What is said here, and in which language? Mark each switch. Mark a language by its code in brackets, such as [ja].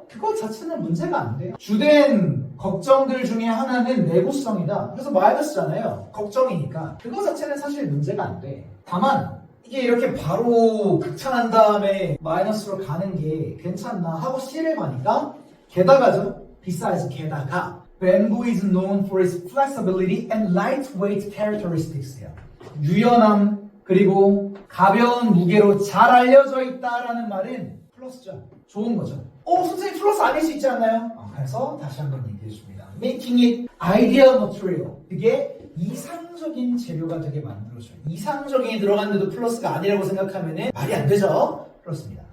[ko] 그것 자체는 문제가 안 돼요. 주된 걱정들 중에 하나는 내구성이다. 그래서 마이너스잖아요. 걱정이니까. 그거 자체는 사실 문제가 안 돼. 다만 이게 이렇게 바로 극찬한 다음에 마이너스로 가는 게 괜찮나 하고 C를 가니까 게다가죠. [en] besides [ko] 게다가 [en] Bamboo is known for its flexibility and lightweight characteristics예요. [ko] 유연함 그리고 가벼운 무게로 잘 알려져 있다라는 말은 플러스죠. 좋은 거죠. 선생님 플러스 아닐 수 있지 않나요? 그래서 다시 한번 얘기해 줍니다. [en] Making it ideal material. [ko] 그게 이상적인 재료가 되게 만들어져요. 이상적인이 들어갔는데도 플러스가 아니라고 생각하면 말이 안 되죠. 플러스입니다.